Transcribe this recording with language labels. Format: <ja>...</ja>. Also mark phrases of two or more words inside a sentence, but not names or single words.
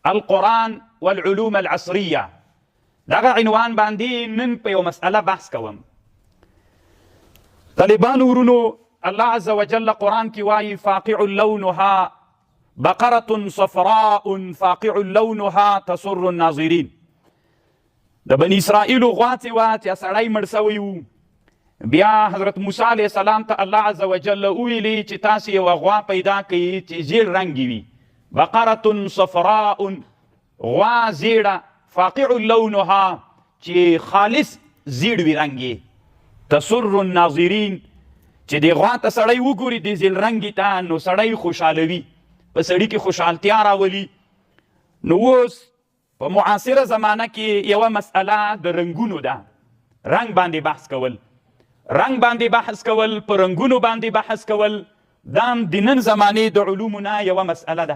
<ar>القرآن والعلوم العصرية.</ar> <ps>دغه عنوان باندې نن په یو مسأله بحث کوم. طالبان ورونو،</ps> <ar>الله عز وجل</ar> <ps>قرآن کې وایي</ps> <ar>فاقع لونها بقرة صفراء فاقع لونها تسر الناظرین.</ar> <ps>د بني اسرائیلو غوا چې وه چې سړی مړ سوی و، بیا حضرت موسی</ps> <ar>علیه السلام</ar> <ps>ته</ps> <ar>الله عز وجل</ar> <ps>وویلي چې تاسې یوه غوا پیدا کړئ چې زیړ رنګ وي.</ps> <ar>بقرة صفراء،</ar> <ps>غوا زیړه،</ps> <ar>فاقع لونها</ar> <ps>چې خالص زیړ وي رنګ،</ps> <ar>تسر الناظرین</ar> <ps>چې د غوا ته سړی وګوري د زیړ رنګې ته نو سړی خوشحالوي، په سړي کې خوشحالتیا راولي. نو اوس په معاصره زمانه کې یوه مسئله د رنګونو ده، رنګ باندې بحث کول، رنګ باندې بحث کول، په رنګونو باندې بحث کول، دا هم د نن زمانې د علومو نه یوه مسئله ده.</ps>